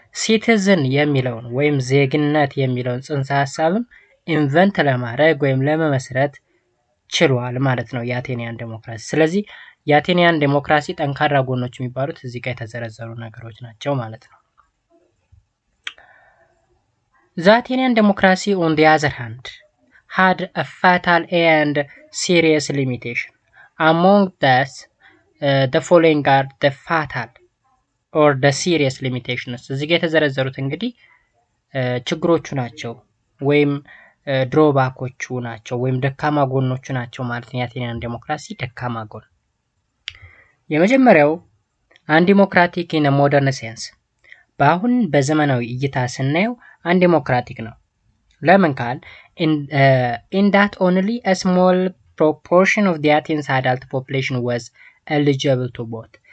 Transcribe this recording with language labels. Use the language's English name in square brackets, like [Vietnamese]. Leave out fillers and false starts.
[Amharic] ሲቲዝን የሚለውን ወይም ዜግነት የሚለውን ጽንሰ ሐሳብም ኢንቨንት ለማድረግ ወይም ለመመስረት ችሏል ማለት ነው የአቴኒያን ዴሞክራሲ። ስለዚህ የአቴኒያን ዴሞክራሲ ጠንካራ ጎኖች የሚባሉት እዚህ ጋር የተዘረዘሩ ነገሮች ናቸው ማለት ነው። [English] The Athenian democracy on the other hand had a fatal and serious limitation. Among these, the following are the fatal or the serious limitations. [Amharic] እዚህ ጋር የተዘረዘሩት እንግዲህ ችግሮቹ ናቸው ወይም ድሮባኮቹ ናቸው ወይም ደካማ ጎኖቹ ናቸው ማለት ነው። የአቴኒያን ዴሞክራሲ ደካማ ጎን የመጀመሪያው አንዲሞክራቲክ ኢን ሞደርን ሴንስ በአሁን በዘመናዊ እይታ ስናየው አንዲሞክራቲክ ነው። ለምን ካል [English] in that only a small proportion of the Athens adult population was eligible to vote.